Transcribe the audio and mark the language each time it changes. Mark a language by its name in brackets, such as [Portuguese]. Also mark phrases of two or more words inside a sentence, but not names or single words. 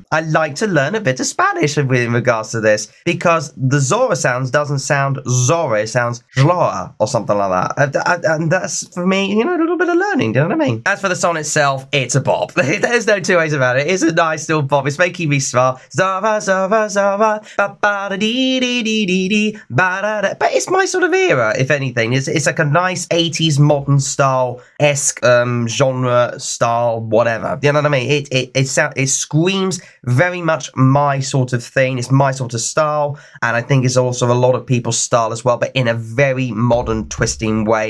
[English] I like to learn a bit of Spanish in regards to this, because the Zorra sounds doesn't sound Zorra, it sounds Zorra or something like that. And that's, for me, you know, a little bit of learning, do you know what I mean? As for the song itself, it's a bop. There's no two ways about it. It's a nice little bop. It's making me smile. Zorra, Zorra, Zorra, ba-ba-da-dee-dee-dee-dee-dee, ba-da-da. But it's my sort of era, if anything. It's like a nice 80s modern style-esque genre style, whatever. You know what I mean? It screams very much my sort of thing. It's my sort of style, and I think it's also a lot of people's style as well, but in a very modern, twisting way.